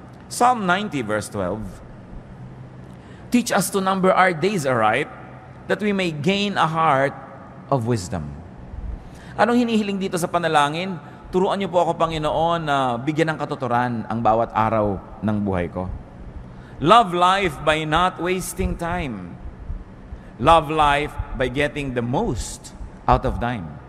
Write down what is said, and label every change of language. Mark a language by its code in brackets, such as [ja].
[en] Psalm 90 verse 12, teach us to number our days aright, that we may gain a heart of wisdom. [tl] Anong hinihiling dito sa panalangin? Turuan niyo po ako, Panginoon, na bigyan ng katuturan ang bawat araw ng buhay ko. [en] Love life by not wasting time. Love life by getting the most out of time.